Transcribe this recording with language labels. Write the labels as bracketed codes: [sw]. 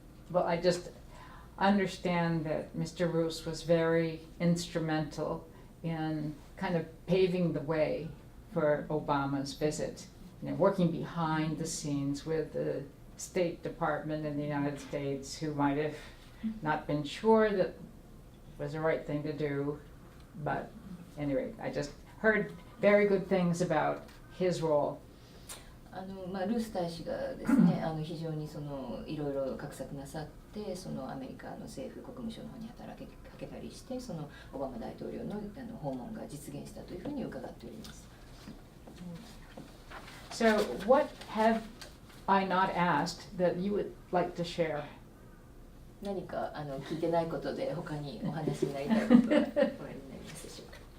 [en] Well, I just understand that Mr. Roos was very instrumental in kind of paving the way for Obama's visit, working behind the scenes with the State Department in the United States, who might have not been sure that it was the right thing to do, but anyway, I just heard very good things about his role. [ja] ルース大使がですね、非常にいろいろ画策なさって、アメリカの政府国務省の方に働きかけたりして、オバマ大統領の訪問が実現したというふうに伺っております。 [en] So, what have I not asked that you would like to share? [ja] 何か聞いてないことで他にお話になりたいことはおありになりますでしょうか。